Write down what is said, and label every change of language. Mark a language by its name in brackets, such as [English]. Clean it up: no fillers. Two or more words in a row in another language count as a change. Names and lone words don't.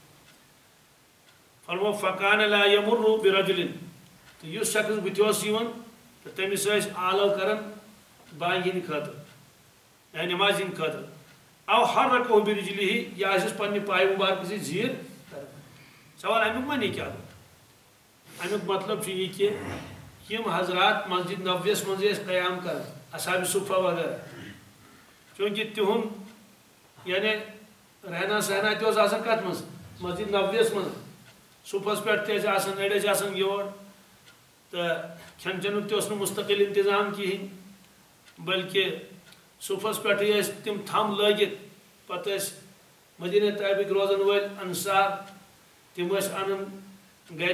[Kashmiri] فرمو [Arabic] فکان لا یمر برجل [Kashmiri] تہٕ یُس شخص بٕتھِ اوس یِوان تہٕ تٔمِس ٲسۍ آلو کران بانگہِ ہٕنٛدِ خٲطرٕ یا نٮ۪مازِ ہٕنٛدِ خٲطرٕ [Arabic] او حرکه برجلیہِ [Kashmiri] یا ٲسِس پننہِ پایہِ مبارکہٕ سۭتۍ زیٖر کران سوال امیُک معنی کیٛاہ گوٚو امیُک مطلب چھُ یہِ کہ یِم حضرات مسجد نبویَس منٛز ٲسۍ قیام کران اصحابِ صُفہ وغیرہ چوٗنٛکہِ تِہُنٛد یعنی [Urdu] رہنا سہنا [Kashmiri] تہِ اوس آسان کتھ منٛز مسجد نبویَس منٛز صُبحس پٮ۪ٹھ تہِ ٲسۍ آسان أڑۍ ٲسۍ آسان یور تہٕ کھٮ۪ن چٮ۪نُک تہِ اوس نہٕ مُستقل انتظام کِہیٖنۍ بلکہِ صُبحس پٮ۪ٹھٕے ٲسۍ تِم تھم لٲگِتھ پتہٕ ٲسۍ مدیٖنہ طیبٕکۍ روزن وٲلۍ انصار تِم ٲسۍ انان گرِ